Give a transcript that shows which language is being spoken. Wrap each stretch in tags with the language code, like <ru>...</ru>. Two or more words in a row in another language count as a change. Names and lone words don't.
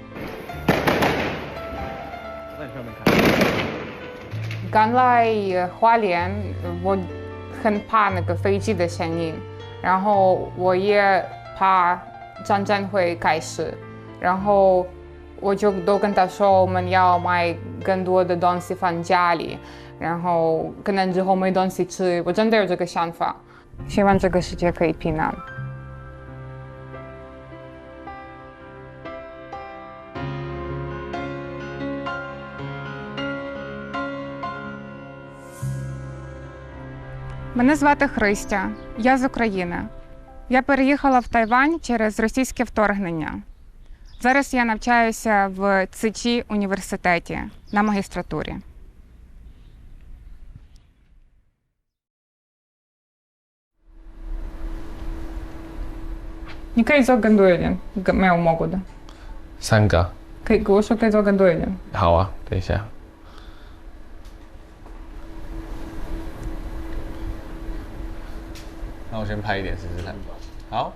<zh>刚来花莲，我很怕那个飞机的声音，然后我也怕战争会开始，然后我就都跟他说我们要买更多的东西放家里。然后可能之后没东西吃，我真的有这个想法，希望这个世界可以平安。</zh> <uk>Мене звати Христя, я з України. Я переїхала в Тайвань через російське вторгнення. Зараз я навчаюся в ЦИЧі університеті на магістратурі.</uk> <zh>你可以做更多一点，没有摸过的。 3个。可以跟我说可以做更多一点。好啊，等一下。那我先拍一点试试看。好。</zh>